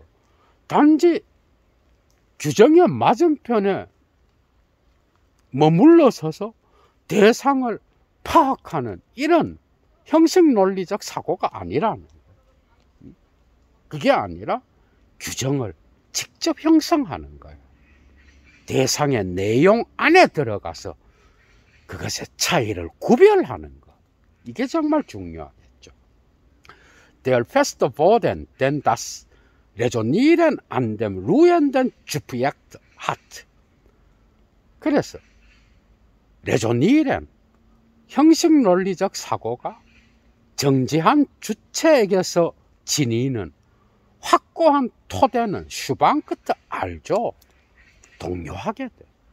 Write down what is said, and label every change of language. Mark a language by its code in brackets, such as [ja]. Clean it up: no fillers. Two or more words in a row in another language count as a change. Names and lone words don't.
[ko] 단지 규정의 맞은편에 머물러 서서 대상을 파악하는 이런 형식 논리적 사고가 아니라는 거예요. 그게 아니라 규정을 직접 형성하는 거예요. 대상의 내용 안에 들어가서 그것의 차이를 구별하는 것. 이게 정말 중요하겠죠. [de] Der feste Boden, den das Resonieren an dem ruhenden Subjekt hat. [ko] 그래서 레조니렌, 형식 논리적 사고가 정지한 주체에게서 지니는 확고한 토대는 슈방크트 알죠? 동요하게 돼.